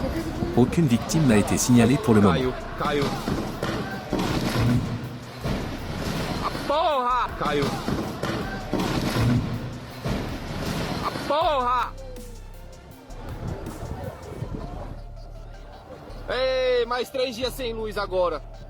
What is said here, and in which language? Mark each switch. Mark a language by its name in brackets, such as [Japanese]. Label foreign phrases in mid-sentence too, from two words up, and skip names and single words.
[French] Aucune victime n'a été signalée pour le moment. [Portuguese] Caiu. A porra! Caiu. A porra! Ei, mais 3 dias sem luz agora.